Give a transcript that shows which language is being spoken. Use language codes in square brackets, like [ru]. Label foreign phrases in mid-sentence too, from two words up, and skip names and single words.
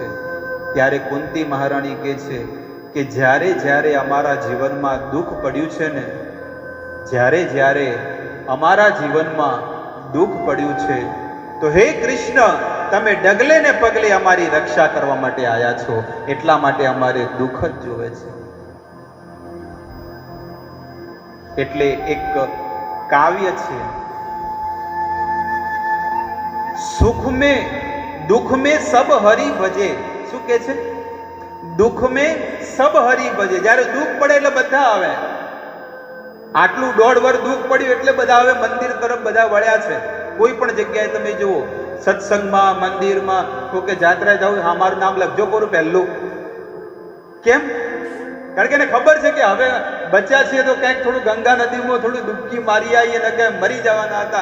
[gu] ત્યારે કુંતી મહારાણી કહે છે કે જ્યારે જ્યારે અમારા જીવનમાં દુઃખ પડ્યું છે ને, જ્યારે જ્યારે અમારા જીવનમાં દુઃખ પડ્યું છે, તો હે કૃષ્ણ, તમે ડગલે ને પગલે અમારી રક્ષા કરવા માટે આવ્યા છો, એટલા માટે અમારે દુઃખ જ જોવે છે. એટલે એક કાવ્ય છે, સુખ [hi] में दुख में सब हरि भजे. [gu] શું કે છે? [hi] દુઃખ में सब हरि भजे. [gu] જ્યારે દુઃખ પડે એટલે બધા આવે. આટલું 1.5 વર્ષ દુઃખ પડ્યું એટલે બધા હવે મંદિર તરફ બધા વળ્યા છે. કોઈ પણ જગ્યાએ તમે જુઓ, સત્સંગમાં, મંદિરમાં, તો કે જાત્રા જાવ, હા મારું નામ લખજો કોરું પહેલું. કેમ? કારણ કે એને ખબર છે કે હવે બચ્યા છીએ તો ક્યાંક થોડું ગંગા નદીમાં થોડું ડૂબકી મારી આવીએ ને કે મરી જવાના હતા.